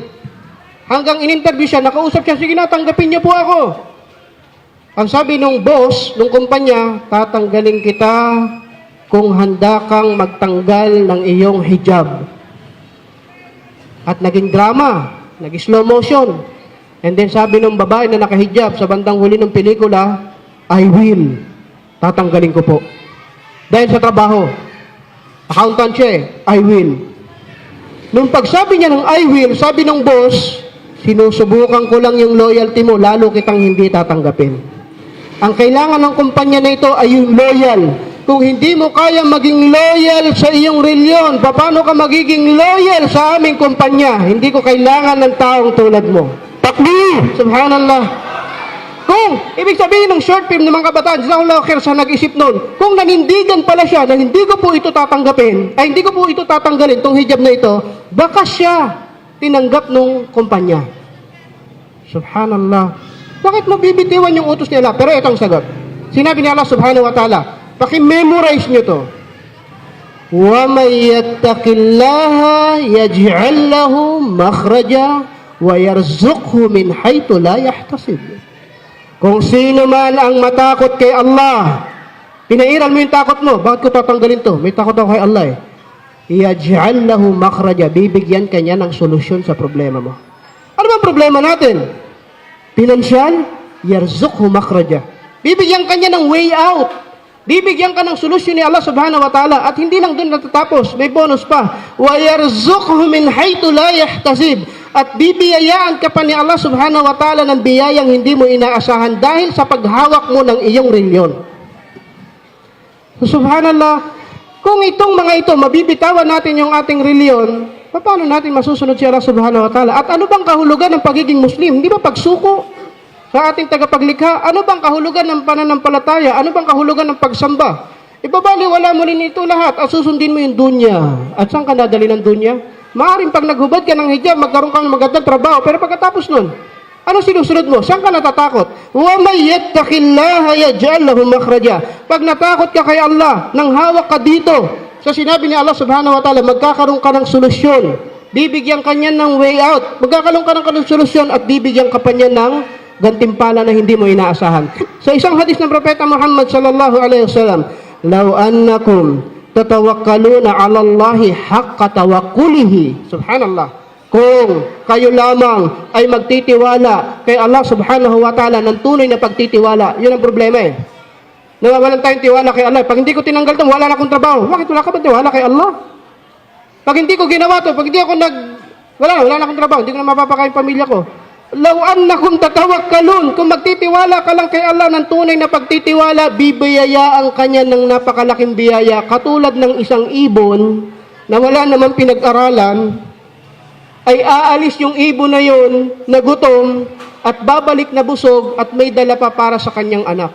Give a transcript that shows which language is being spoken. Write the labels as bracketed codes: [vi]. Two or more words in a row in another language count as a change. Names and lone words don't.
[tl] Hanggang in-interview siya, nakausap siya, sige na, tanggapin niyo po ako. Ang sabi nung boss, nung kumpanya, tatanggalin kita kung handa kang magtanggal ng iyong hijab. At naging drama, naging [en] slow motion. [tl] And then sabi nung babae na nakahijab sa bandang huli ng pelikula, [en] I will. [tl] Tatanggalin ko po. Dahil sa trabaho. Accountant siya [en] I will. [tl] Nung pagsabi niya ng [en] I will, [tl] sabi ng boss, sinusubukan ko lang yung loyalty mo, lalo kitang hindi tatanggapin. Ang kailangan ng kumpanya na ito ay yung loyal. Kung hindi mo kaya maging loyal sa iyong reliyon, paano ka magiging loyal sa aming kumpanya? Hindi ko kailangan ng taong tulad mo. [ar] تكبير! سبحان الله. [tl] Kung, ibig sabihin ng [en] short film [tl] ng mga kabataan, [ar] جزاك الله خير [tl] sa nag-isip nun, kung nanindigan pala siya na hindi ko po ito tatanggapin, ay hindi ko po ito tatanggalin, itong hijab na ito, baka siya tinanggap nung kumpanya. Subhanallah. Bakit mo bibitiwan yung utos ni Allah? Pero ito ang sagot. Sinabi ni Allah [ar] سبحانه وتعالى, [tl] paki-memorize nyo to. [ar] وَمَنْ يَتَّقِ اللَّهَ يَجْعَلْ لَهُ مَخْرَجًا وَيَرْزُقْهُ مِنْ حَيْثُ لَا يَحْتَسِبُ. [tl] Kung sino man ang matakot kay Allah, pinairal mo yung takot mo, bakit ko tatanggalin to? May takot ako kay Allah eh. [ar] يَجْعَلْ لَهُ مَخْرَجًا, [tl] bibigyan kanya ng solusyon sa problema mo. Ano ba ang problema natin? Pinansyal, [ar] يَرْزُقْهُ مَخْرَجًا. [tl] Bibigyan kanya ng [en] way out. [tl] Bibigyan ka ng solusyon ni Allah [ar] سبحانه وتعالى. [tl] At hindi lang doon natatapos, may bonus pa. [ar] وَيَرْزُقْهُ مِنْ حَيْثُ لَا يَحْتَسِبُ. [tl] At bibiyayaan ka pa ni Allah [ar] سبحانه وتعالى [tl] ng biyayang hindi mo inaasahan dahil sa paghawak mo ng iyong reliyon. So, subhanallah, kung itong mga ito, mabibitawan natin yung ating reliyon, paano natin masusunod si Allah [ar] سبحانه وتعالى? [tl] At ano bang kahulugan ng pagiging Muslim? Hindi ba pagsuko sa ating tagapaglikha? Ano bang kahulugan ng pananampalataya? Ano bang kahulugan ng pagsamba? Ibabaliwala mo rin ito lahat at susundin mo yung dunya. At saan ka nadali ng dunya? Maaring pag naghubad ka ng hijab, magkaroon ka ng magandang trabaho. Pero pagkatapos nun, ano sinusunod mo? Saan ka natatakot? [ar] وَمَنْ يَتَّقِ اللَّهَ يَجْعَلْ لَهُ مَخْرَجًا. [tl] Pag natakot ka kay Allah, nang hawak ka dito, sa sinabi ni Allah [ar] سبحانه وتعالى, [tl] magkakaroon ka ng solusyon. Bibigyan ka niya ng [en] way out. [tl] Magkakaroon ka ng solusyon at bibigyan ka pa niya ng gantimpala na hindi mo inaasahan. Sa isang hadis ng Propeta Muhammad [ar] صلى الله عليه وسلم, لَوْ أَنَّكُمْ تتوكلون على الله حق توكله. Subhanallah. [tl] kung kayo lamang ay magtitiwala kay Allah [ar] سبحانه وتعالى [tl] ng tunay na pagtitiwala. Yun ang problema eh. Nawawalan tayong tiwala kay Allah. Pag hindi ko tinanggal ito, wala na akong trabaho. Bakit wala ka ba tiwala kay Allah? Pag hindi ko ginawa ito, pag hindi ako wala na akong trabaho, hindi ko na mapapakain pamilya ko. [ar] لو أنكم تتوكلون, [tl] kung magtitiwala ka lang kay Allah ng tunay na pagtitiwala, bibiyayaan kanya ng napakalaking biyaya, katulad ng isang ibon na wala namang pinag-aralan, ay aalis yung ibon na yun na gutom at babalik na busog at may dala pa para sa kanyang anak.